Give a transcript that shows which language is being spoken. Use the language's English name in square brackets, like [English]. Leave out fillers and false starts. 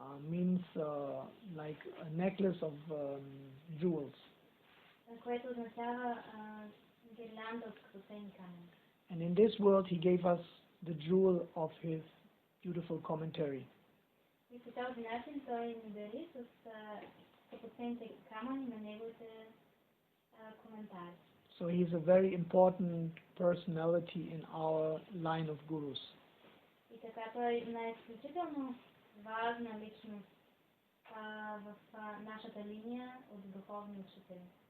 [English] Means like a necklace of jewels. [Bulgarian] Което означава гирлянда от скъпоценни камъни. [English] And in this world he gave us the jewel of his beautiful commentary. [Bulgarian] И по този начин той ни дари с скъпоценните камъни на неговите коментари. [English] So he is a very important personality in our line of gurus. [Bulgarian] И така той е една изключително важна личност в нашата линия от духовни учители.